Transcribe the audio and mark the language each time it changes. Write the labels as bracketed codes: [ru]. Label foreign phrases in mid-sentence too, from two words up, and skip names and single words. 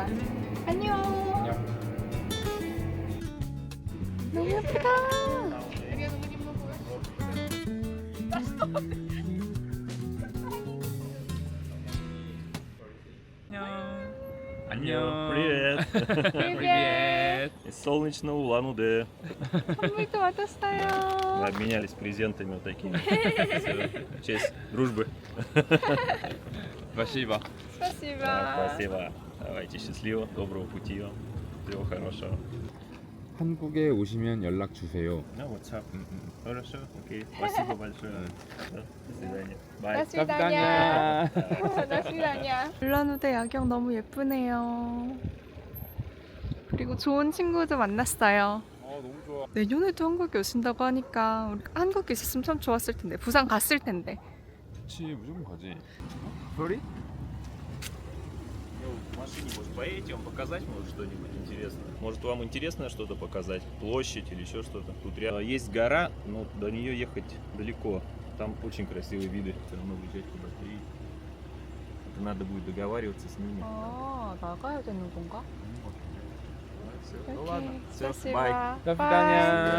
[ko] 안녕. 안녕. 너무 예쁘다. 안녕. [ru] Привет! Привет. Из солнечного Улан-Удэ. [ko] 선물도 받았어요. [ru] Мы обменялись презентами вот такими. Всё, в честь дружбы. Спасибо. спасибо. Спасибо. Давайте счастливо, доброго пути вам. Всего хорошего. [ko] 한국에 오시면 연락 주세요. [ru] Ну, WhatsApp. Хорошо, окей. Спасибо большое. Да, До свидания. Bye. [ko] 다시다냐. 다시다냐. 울란우데 야경 너무 예쁘네요. 그리고 좋은 친구도 만났어요. 너무 좋아. 내년에도 한국에 오신다고 하니까 우리 한국에 있었으면 참 좋았을 텐데. 부산 갔을 텐데. 그치, 무조건 가지. [ru] В машине, может, поедете, вам показать, может, что-нибудь интересное? Может, вам интересно что-то показать? Площадь или еще что-то? Тут рядом есть гора, но до нее ехать далеко. Там очень красивые виды. Все равно выезжать побыстрее. Это надо будет договариваться с ними. [ko] 아, 나가야 되는 건가? [ru] Все, ну ладно. Все, спасибо. бай. До свидания.